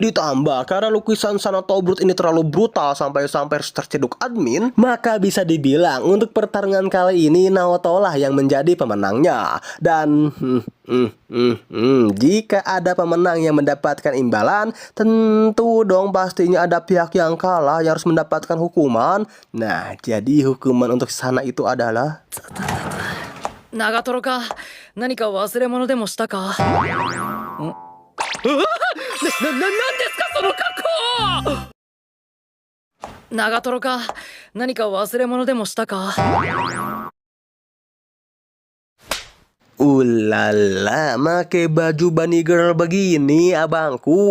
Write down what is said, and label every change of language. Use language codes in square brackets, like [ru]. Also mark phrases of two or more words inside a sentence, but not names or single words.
[id] Ditambah karena lukisan Sana atau Brute ini terlalu brutal sampai harus terceduk admin, maka bisa dibilang untuk pertarungan kali ini Naoto lah yang menjadi pemenangnya. Dan jika ada pemenang yang mendapatkan imbalan, tentu dong pastinya ada pihak yang kalah yang harus mendapatkan hukuman. Nah, jadi hukuman untuk Sana itu adalah [ja] 長瀞か、何か忘れ物でもしたか。なんですかその格好。長瀞か、何か忘れ物でもしたか。 [id] Ulala, make baju [en] bunny girl [id] begini abangku.